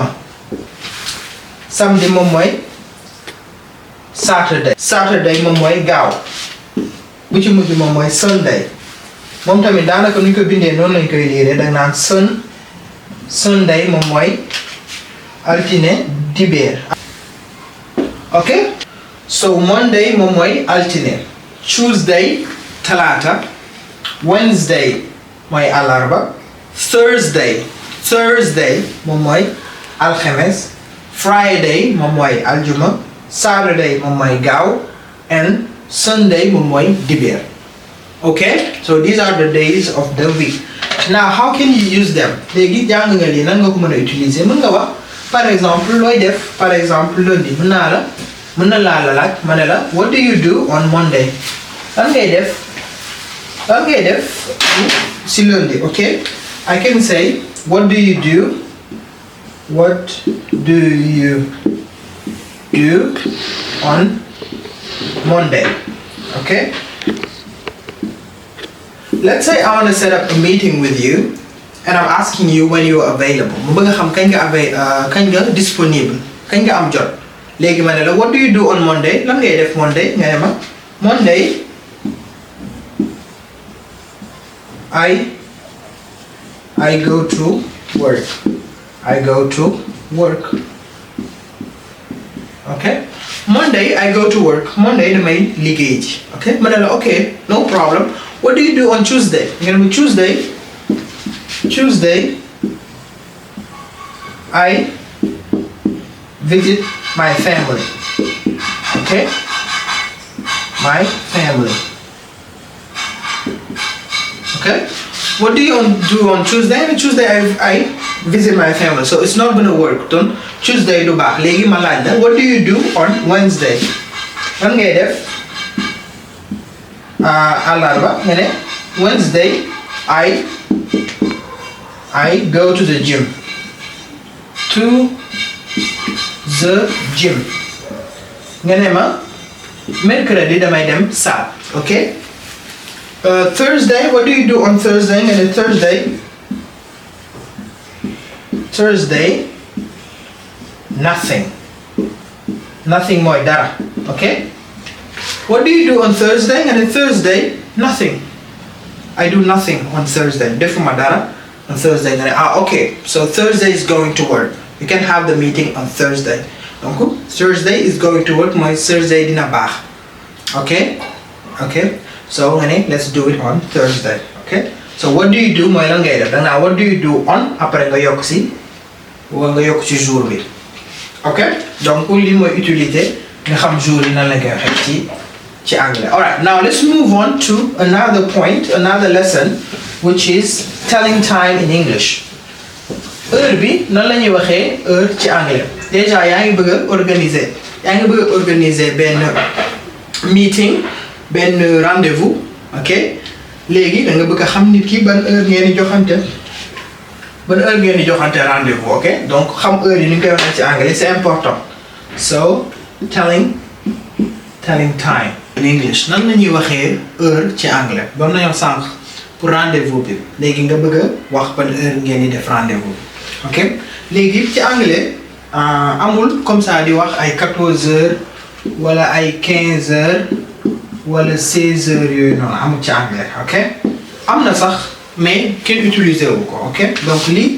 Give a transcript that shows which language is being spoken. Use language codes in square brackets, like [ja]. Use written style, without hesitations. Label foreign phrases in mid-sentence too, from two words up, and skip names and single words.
[wo] Samedi moom mooy Saturday moom mooy gaaw. Bu ci mujj moom mooy Sunday moom tamit daanaka nu ñu ko bindee noonu lañ koy liiree da nga naan Sunday moom mooy altine dibeer. ok? So Monday moom mooy altine, Tuesday talaata, Wednesday mooy àllarba, Thursday moom mooy alxames, Friday moom mooy aljuma, Saturday moom mooy gaaw, and Sunday moom mooy dibeer. [en] Okay, so these are the days of the week. Now how can you use them? [wo] léegi jàng nga lii nan nga ko mën a utiliser. Mën nga wax [fr] par exemple [wo] looy def [fr] par exemple [wo] lundi mën na laa la laaj ma ne la [en] what do you do on Monday? [wo] lan ngay def si lundi, okay? [en] I can say what do you do on Monday? Okay? Let's say I want to set up a meeting with you and I'm asking you when you are available. [wo] mu bëgg a xam kañ nga disponible, kañ nga am jot. Léegi ma ne la [en] what do you do on Monday? [wo] lan ngay def Monday? nga ne ma [en] Monday I go to work. Okay? Monday I go to work. [wo] Monday damay liggéey ji. Okay? ma ne la [en] okay, no problem. What do you do on Tuesday? [wo] nga ne ma [en] Tuesday I visit my family. Okay? My family. Okay? What do you do on Tuesday? And Tuesday I visit my family. So it's not gonna work. [wo] Don Tuesday du baax. Léegi ma laaj la [en] what do you do on Wednesday? [wo] lan ngay def àllarba nga ne [en] Wednesday I go to the gym. [wo] nga ne ma mercredi damay dem salle. Okay? [en] Thursday, what do you do on Thursday? [wo] nga ne [en] Thursday nothing [wo] mooy dara. Okay? [en] What do you do on Thursday? [wo] nga ne [en] Thursday nothing. I do nothing on Thursday. [wo] defuma dara [en] on Thursday. [wo] nga ne [en] okay, so Thursday is going to work. You can have the meeting on Thursday. Donc Thursday is going to work [wo] mooy Thursday dina baax. [en] Okay? So [wo] nga ne [en] let's do it on Thursday. Okay? So what do you do [wo] mooy lan ngay def. danga [en] what do you do on [wo] après nga yokk ci jour bi. Okay? Donc lii mooy utilité nga xam jour yi nan la koy waxee ci anglais. [en] Alright, now let's move on to another point, another lesson, which is telling time in English. [wo] heure bi nan la ñuy waxee heure ci anglais. Déjà yaa ngi bëgg a organiser benn meeting, benn rendez-vous. Ok? léegi da nga bëgg a xam nit ki ban heure ngeen di joxante rendez-vous. Ok? donc xam heure yi ni ñu koy waxee ci anglais [fr] c'est important. [en] So telling time in English. [wo] nan la ñuy waxee heure ci anglais. doon nañoo sànq pour rendez-vous bi léegi nga bëgg a wax ban heure ngeen di def rendez-vous ok léegi ci anglais amul [fr] comme ça [wo] di wax ay 14h wala ay 15h wala 16h yooyu noonu amul ci anglais ok am na sax mais kenn utiliser wu ko ok donc lii